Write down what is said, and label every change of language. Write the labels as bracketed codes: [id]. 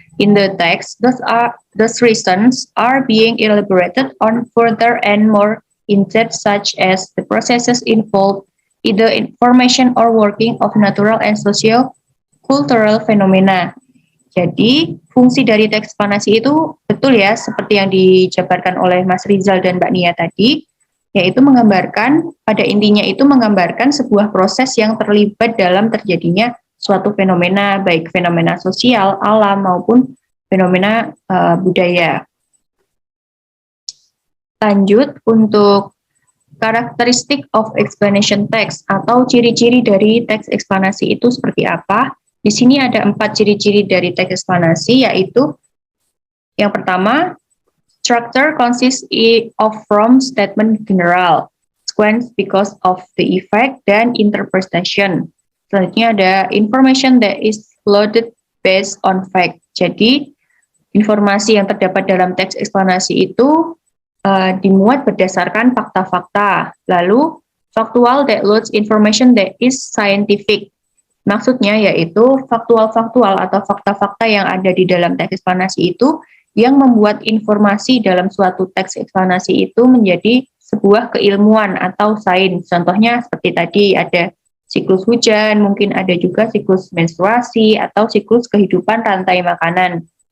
[en] In the text, those reasons are being elaborated on further and more in depth, such as the processes involved, either information or working of natural and socio-cultural phenomena. [id] Jadi, fungsi dari teks eksplanasi itu betul ya, seperti yang dijabarkan oleh Mas Rizal dan Mbak Nia tadi, yaitu menggambarkan, pada intinya itu menggambarkan sebuah proses yang terlibat dalam terjadinya suatu fenomena, baik fenomena sosial, alam, maupun fenomena budaya. Lanjut, untuk karakteristik [en] of explanation text [id] atau ciri-ciri dari teks eksplanasi itu seperti apa? Di sini ada 4 ciri-ciri dari teks eksplanasi, yaitu yang pertama, [en] structure consists of from statement general, sequence because of the effect, [id] dan interpretation. Selanjutnya ada [en] information that is loaded based on fact. [id] Jadi, informasi yang terdapat dalam teks eksplanasi itu dimuat berdasarkan fakta-fakta. [en] Lalu, factual that loads information that is scientific. [id] Maksudnya yaitu faktual-faktual atau fakta-fakta yang ada di dalam teks eksplanasi itu yang membuat informasi dalam suatu teks eksplanasi itu menjadi sebuah keilmuan atau sains. Contohnya seperti tadi ada siklus hujan, mungkin ada juga siklus menstruasi atau siklus kehidupan rantai makanan.